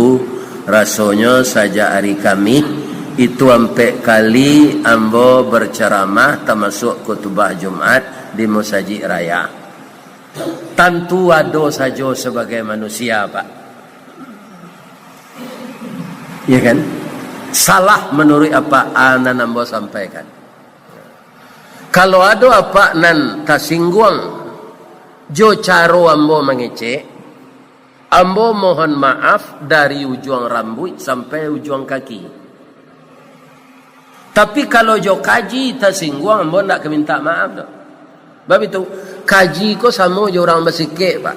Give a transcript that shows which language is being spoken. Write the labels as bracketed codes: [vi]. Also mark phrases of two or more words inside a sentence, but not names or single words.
[id] Rasanya saja hari kami itu 4 kali ambo berceramah termasuk khutbah Jumat di Masjid Raya. Tentu ada saja sebagai manusia pak. Ya kan? Salah menurut apa anak ambo sampaikan. [min] Kalau ada apa nan tasingguang jo caro ambo mengecek, ambo [id] mohon maaf dari ujung rambut sampai ujung kaki. [min] Tapi kalau jo kaji tasingguang, ambo nak minta maaf dah. Sebab itu kaji ko sama jo orang bersikik pak.